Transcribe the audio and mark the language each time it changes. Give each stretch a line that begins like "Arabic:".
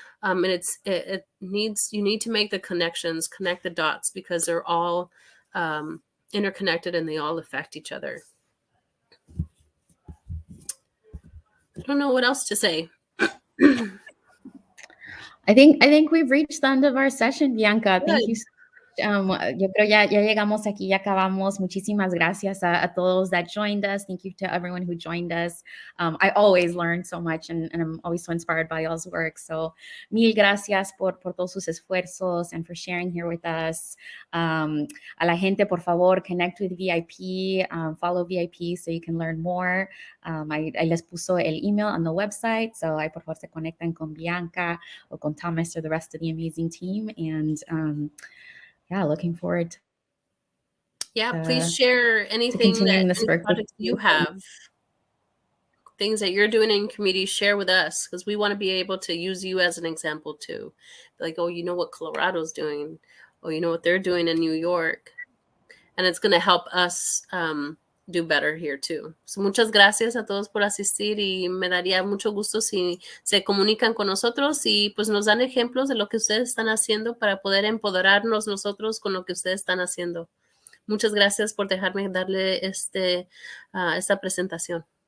English: And you need to make the connections, connect the dots, because they're all interconnected and they all affect each other. I don't know what else to say. I think we've reached the end of our session, Bianca. Good. Thank you.
Spanish: Yo creo ya llegamos aquí, ya acabamos. Muchísimas gracias a todos
English: that joined us. Thank you to everyone who joined us. I always learn so much, and I'm always so inspired by y'all's work. So,
Spanish: mil gracias por todos sus esfuerzos
English: and for sharing here with us.
Spanish: A la gente, por favor,
English: connect with VIP, follow VIP so you can learn more. I
Spanish: les puso el email
English: on the website, so
Spanish: por favor se conectan con
English: Bianca or con Thomas or the rest of the amazing team. And looking forward to please share anything continuing this work projects you have, things that you're doing in your community. Share with us, because we want to be able to use you as an example too. Like, oh, you know what Colorado's doing, oh, you know what they're doing in New York, and it's going to help us do better here too.
Spanish: So muchas gracias a todos por asistir, y me daría mucho gusto si se comunican con nosotros y pues nos dan ejemplos de lo que ustedes están haciendo para poder empoderarnos nosotros con lo que ustedes están haciendo. Muchas gracias por dejarme darle esta presentación.